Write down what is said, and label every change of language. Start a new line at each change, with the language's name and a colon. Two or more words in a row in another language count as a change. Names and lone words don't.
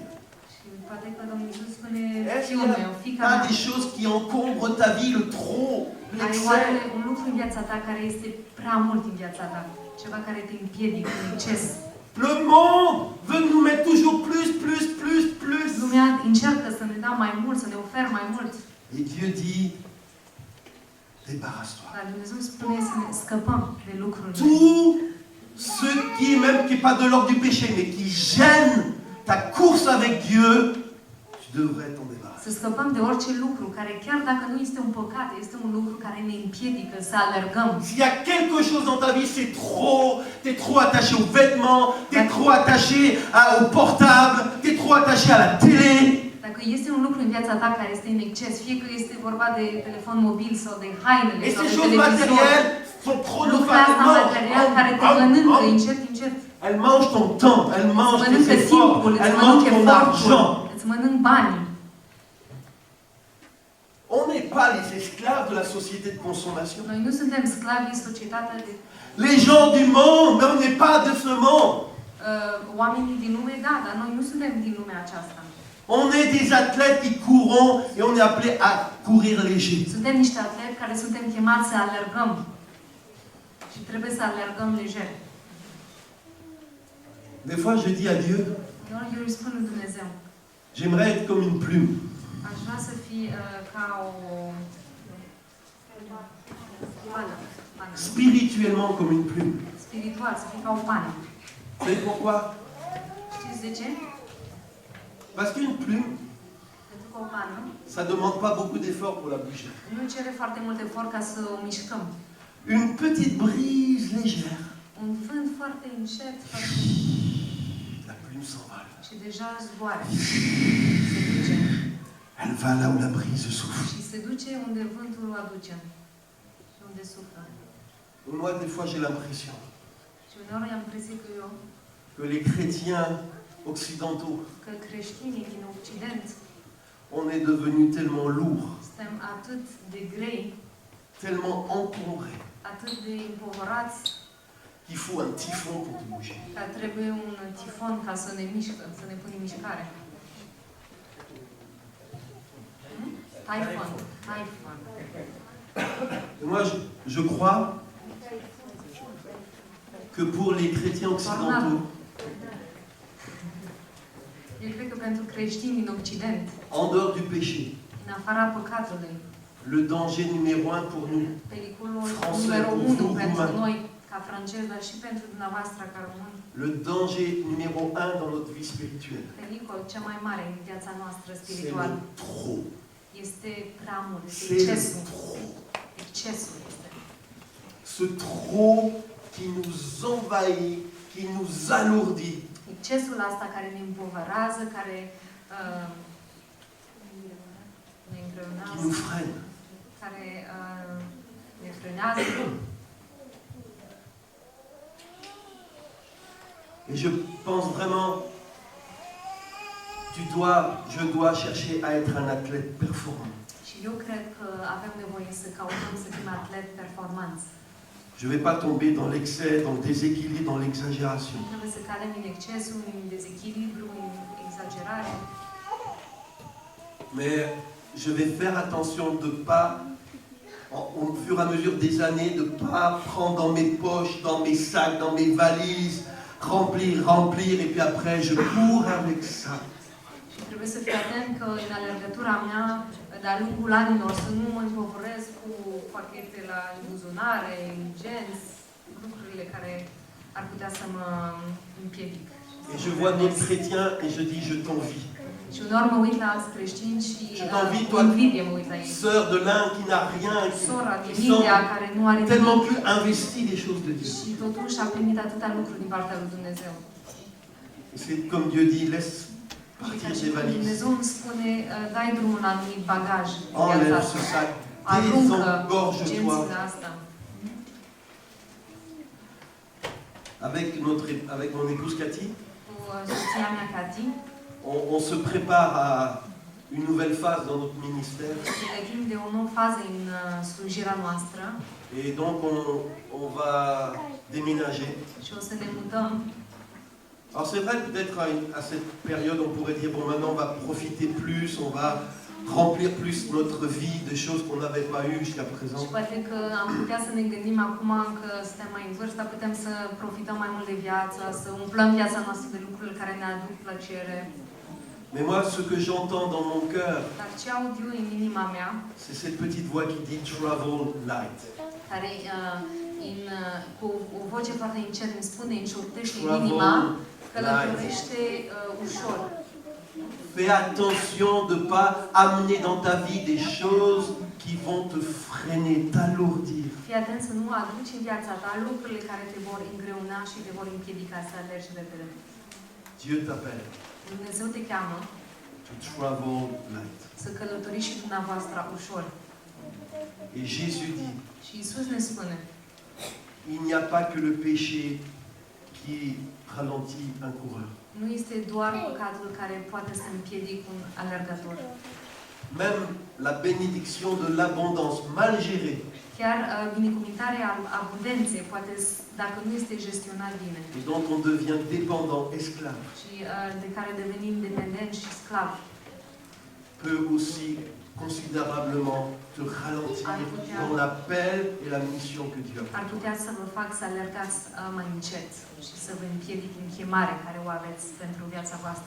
Romanian: Și poate că Domnul Iisus spune,
French: est-ce
Romanian: fiul
French: qu'il y
Romanian: meu, fiica
French: a
Romanian: mea,
French: des choses qui encombrent ta vie, le trop,
Romanian: ai oare
French: l'excès?
Romanian: un lucru în viața ta care este prea mult în viața ta? Ceva care te împiedică în exces?
French: Le monde veut nous mettre toujours plus, plus, plus, plus.
Romanian: Lumea încearcă să ne dea mai mult, să ne ofere mai mult.
French: Et Dieu dit, débarrasse-toi.
Romanian: Dar Dumnezeu spune să ne scăpăm de lucruri.
French: Tout ce qui est même qui n'est pas de l'ordre du péché, mais qui gêne ta course avec Dieu, tu devrais t'en débarrasser.
Romanian: Să scăpăm de orice lucru care, chiar dacă nu este un păcat, este un lucru care ne împiedică să alergăm.
French: S'il y a quelque chose dans ta vie, c'est trop, tu es trop attaché aux vêtements, tu es trop attaché au portable, tu es trop attaché à la télé.
Romanian: Dacă este un lucru în viața ta care este în exces, fie că este vorba de telefon mobil sau de hainele
French: Et
Romanian: sau
French: ces
Romanian: de
French: choses
Romanian: televizor,
French: matérielles sont trop de
Romanian: lucrurile astea material care te mănâncă încet, încet.
French: Elles mangent ton temps, elles
Romanian: Îți
French: mangent tes
Romanian: mănâncă
French: efforts,
Romanian: timpul, îți
French: elles
Romanian: mănâncă
French: mangent ton argent.
Romanian: efortul, îți mănânc banii.
French: On n'est pas les esclaves de la société de consommation.
Romanian: Noi nu suntem sclavi societatea de
French: Les gens du monde, mais on n'est pas de ce monde.
Romanian: oamenii din lume, da, dar noi nu suntem din lumea aceasta.
French: On est des athlètes qui courons et on est appelés à courir léger.
Romanian: Suntem niște atleti care suntem chemați să alergăm. Și trebuie să alergăm lejer.
French: Des fois, je dis à Dieu,
Romanian: Eu îi spun lui Dumnezeu,
French: j'aimerais être comme une plume.
Romanian: aș vrea să fii ca o pană.
French: Spirituellement comme une plume.
Romanian: Spiritual, să fii ca o pană.
French: Vous savez pourquoi?
Romanian: Știți de ce?
French: Parce qu'une plume,
Romanian: Pentru că o pană
French: ça ne demande pas beaucoup d'efforts pour la bouger.
Romanian: nu cere foarte mult efort ca să o mișcăm.
French: Une petite brise légère,
Romanian: Un vânt foarte încet,
French: la plume s'envole.
Romanian: și deja zboară. Se duce.
French: Elle va là où la brise souffle.
Romanian: Și se duce unde vântul o aduce. Și unde suflă.
French: Moi, des fois, j'ai l'impression
Romanian: Și uneori am impresia
French: que les chrétiens occidentaux,
Romanian: că creștinii din Occident
French: on est devenus tellement lourds,
Romanian: suntem atât de grei,
French: tellement encombrés,
Romanian: atât de împovărați,
French: qu'il faut un typhon pour te bouger.
Romanian: că trebuie un tifon ca să ne mișcă, să ne punem în mișcare.
French: Typhon. Moi, je crois que pour les chrétiens occidentaux,
Romanian: Eu cred că pentru creștini din Occident,
French: en dehors du péché,
Romanian: în afara păcatului,
French: le danger numéro un pour nous,
Romanian: pericolul
French: Français,
Romanian: numărul
French: pour 1 vous,
Romanian: pentru
French: roumains.
Romanian: noi, ca francezi, dar și pentru dumneavoastră ca români,
French: le danger numéro un dans notre vie spirituelle,
Romanian: pericolul cel mai mare în viața noastră
French: c'est
Romanian: spirituală
French: le trop.
Romanian: este prea mult, este
French: C'est le
Romanian: excesul.
French: trop.
Romanian: Excesul este.
French: Ce trop qui nous envahit, qui nous alourdit.
Romanian: Excesul asta care ne împovărează, care ne
French: Qui
Romanian: îngreunează,
French: nous freine.
Romanian: care ne frânează.
French: Et je pense vraiment, je dois chercher à être un athlète performant.
Romanian: Și eu cred că avem nevoie să căutăm să fim atleti performanți.
French: Je ne vais pas tomber dans l'excès, dans le déséquilibre, dans l'exagération.
Romanian: Nu trebuie să cadem în excesul, în dezechilibru, în exagerare.
French: Mais je vais faire attention de ne pas, au fur et à mesure des années, de ne pas prendre dans mes poches, dans mes sacs, dans mes valises, remplir, et puis après je cours avec ça.
Romanian: Și trebuie să fiu atent că în alergătura mea, de-a lungul anilor, să nu mă împovăresc cu pachete la buzunare, genți, lucrurile care ar putea să mă împiedic.
French: Et je vois d'autres chrétiens et je dis, je t'envie.
Romanian: Și uneori mă uit la alți creștini și
French: Je t'envie,
Romanian: cu
French: toi,
Romanian: invidie mă uit la ei.
French: sœur de l'un qui n'a rien,
Romanian: Sora din
French: qui sont
Romanian: India care nu are
French: tellement
Romanian: nimic
French: plus investis des choses de Dieu.
Romanian: și totuși a primit atâtea lucruri din partea lui Dumnezeu.
French: C'est comme Dieu dit, laisse
Romanian: Și ca
French: partir
Romanian: și
French: tes
Romanian: cum
French: valises.
Romanian: Dumnezeu îmi spune, dai drumul la anumit bagaj în
French: Enlève
Romanian: viața
French: ce
Romanian: ta.
French: sac,
Romanian: Aruncă
French: désengorge-toi.
Romanian: gențile asta.
French: Avec mon épouse Cathy,
Romanian: Cu soția mea, Cati,
French: on se prépare à une nouvelle phase dans notre ministère.
Romanian: ne gândim de o nouă fază în slujirea noastră
French: Et donc on va déménager.
Romanian: și o să ne mutăm.
French: Alors c'est vrai, peut-être à cette période, on pourrait dire, bon, maintenant on va profiter plus, on va remplir plus notre vie de choses qu'on n'avait pas eues jusqu'à présent.
Romanian: Și poate că am putea să ne gândim acum că suntem mai în vârstă, putem să profităm mai mult de viață, să umplăm viața noastră de lucruri care ne aduc plăcere.
French: Mais moi, ce que j'entends dans mon cœur,
Romanian: Dar ce aud eu în inima mea,
French: c'est cette petite voix qui dit
English: travel light.
French: care cu o voce foarte încet îmi spune, înșurtește în inima, călătorește ușor. Fais attention de ne pas amener dans ta vie des choses qui vont te freiner, t'alourdir.
Romanian: Fii atent să nu aduci în viața ta lucrurile care te vor îngreuna și te vor împiedica să alergi repede.
French: Dieu t'appelle
Romanian: Dumnezeu te cheamă
English: to travel light.
Romanian: să călătoriți și dumneavoastră ușor.
French: Et Jésus dit,
Romanian: Și Iisus ne spune,
French: il n'y a pas que le péché qui ralentit un coureur.
Romanian: nu este doar păcatul care poate să împiedic un alergător.
French: Même la bénédiction de l'abondance mal gérée
Romanian: Chiar binecuvântarea abundenței, poate dacă nu este gestionat bine
French: et dont on devient dépendant, esclave,
Romanian: și de care devenim dependenți și sclavi,
French: peut aussi considérablement te ralentir dans l'appel et la mission que Dieu a.
Romanian: ar putea să vă fac să alergați mai încet și să vă împiedic în chemare care o aveți pentru viața voastră.